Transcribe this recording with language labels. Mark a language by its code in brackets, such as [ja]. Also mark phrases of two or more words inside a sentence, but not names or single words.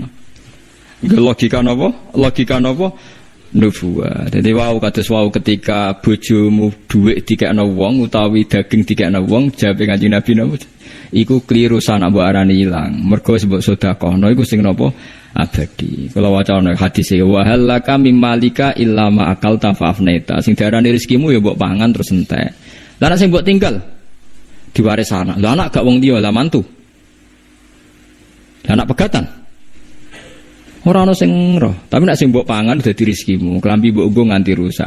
[jv] Nggih logika napa? Logika napa? Nubuwah. Dadi wau kados wau ketika bojomu dhuwit dikekno wong utawi daging dikekno wong, jawabe Kanjeng Nabi napa? Iku kliru sanak mbok arani ilang. Mergo sebab sedekahno iku sing napa? Abadi. Kula wacana hadis e [ar] وهل لك من مالك إلا ما أكلت فأفنيت. [jv] Sing diarani rezekimu ya mbok pangan terus entek. Lah nek sing mbok tinggal diwaris anak. Lah anak gak wong liya lah mantu. Lah anak pegatan. Ora ana sing roh, tapi nek sing mbok pangan dadi rezekimu, klambi mbok nggo nganti rusak.